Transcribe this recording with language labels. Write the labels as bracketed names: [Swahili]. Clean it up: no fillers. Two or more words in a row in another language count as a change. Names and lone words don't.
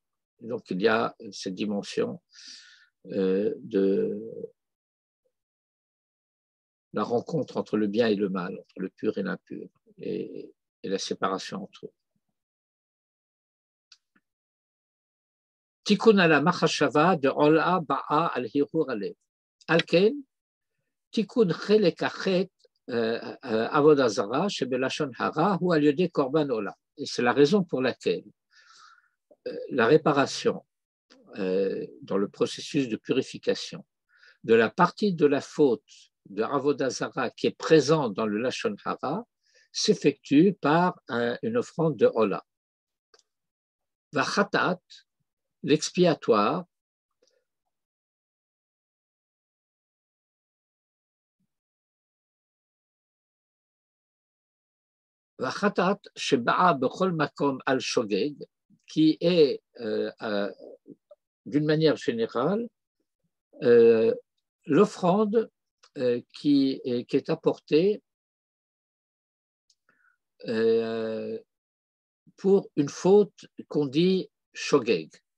[French] Donc il y a cette dimension de la rencontre entre le bien et le mal, entre le pur et l'impur, et la séparation entre eux. [Hebrew] תיקון על המחשבה דעולה באה על הרהור הלב. אלכן, תיקון חלק אחד עבודה זרה שבלשון הרע הוא על ידי קרבן עולה. [French] Et c'est la raison pour laquelle la réparation dans le processus de purification de la partie de la faute de [Hebrew] עבודה זרה [French] qui est présente dans le [Hebrew] לשון הרע [French] s'effectue par une offrande de ola. [Hebrew] Vachatat, l'expiatoire, והחטאת שבאה בכל מקום על שוגג, [French] qui est d'une manière générale l'offrande qui est apportée pour une faute qu'on dit shogeg.